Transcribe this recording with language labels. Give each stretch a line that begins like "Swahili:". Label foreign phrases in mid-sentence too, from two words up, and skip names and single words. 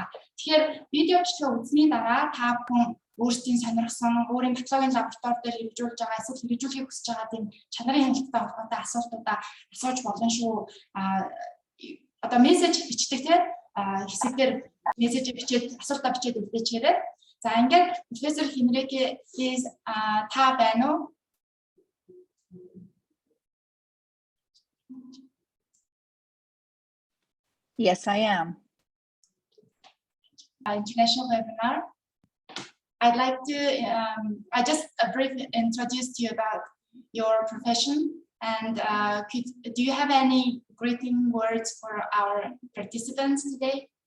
Mongolian: Тэгэхээр видео бичлэгээ үзсний дараа та бүхэн өөрсдийн сонирхсан өөрийн патологийн лаборатори дээр хэрэгжүүлж байгаа эсвэл хэрэгжүүлэхийг хүсэж байгаа тийм чанарын хяналттай холбоотой асуултуудаа асууж болно шүү. Одоо мессеж бичдэг тийм хэсэгдэр мессеж бичээд асуултаа бичээд үлдээчээрэй. За ингээд профессор Henrike Rees та байна уу?
English: Yes, I am. International webinar. I'd like to I just briefly introduce you about your profession and do you have any greeting words for our participants today?